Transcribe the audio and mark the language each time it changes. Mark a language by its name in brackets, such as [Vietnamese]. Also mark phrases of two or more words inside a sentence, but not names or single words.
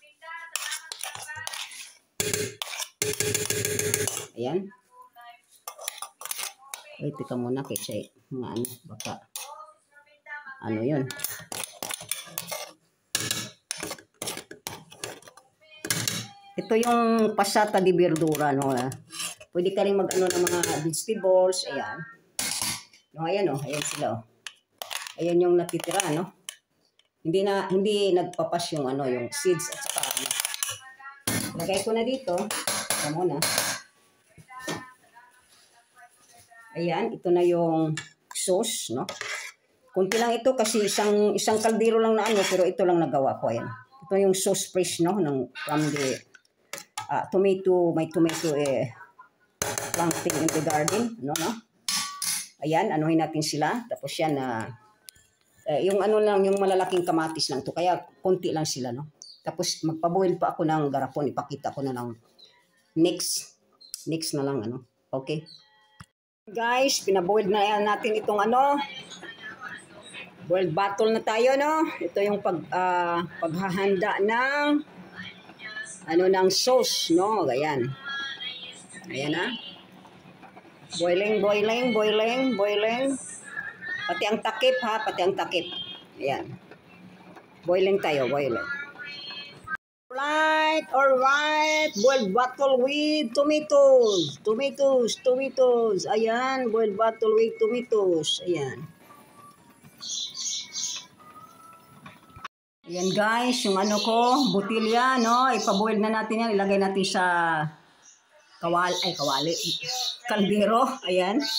[Filipino] Ayan. Ay, tika muna kasi mga ano, baka ano yun. Ito yung [Italian] passata di verdura, [Filipino] no? Pwede ka rin mag-ano ng mga vegetables, ayan. No, ayan, oh, ayan sila, oh. Ayan yung natitira, no? Hindi nagpapas yung ano, yung seeds at saka ano. Lagay ko na dito. Ito muna. Ayan, ito na yung sauce, no? Kunti lang ito kasi isang kaldero lang na ano, pero ito lang nagawa ko, ayan. Ito yung [English] sauce fresh, [Filipino] no, [English] from the may tomato planting in the garden, [Filipino] no? Ayan, anuhin natin sila. Tapos yan, yung ano lang, yung malalaking kamatis lang to. Kaya konti lang sila, no? Tapos magpaboil pa ako ng garapon. Ipakita ko na lang next na lang, ano? Okay. Guys, pinaboil na natin itong ano. [English] Boiled bottle [Filipino] na tayo, no? Ito yung paghahanda ng ng sauce, no? Ayan. Ayan na. Boiling. Pati ang takip, ha? Pati ang takip. Ayan. Boiling tayo, [English] boiling. Alright. Boiled bottle with tomatoes. Ayan, boiled bottle with tomatoes. [Filipino] Ayan. Ayan guys, yung ano ko, butilya, no? Ipaboil na natin yan. Ilagay natin sa kawali. Kaldero. Ayan.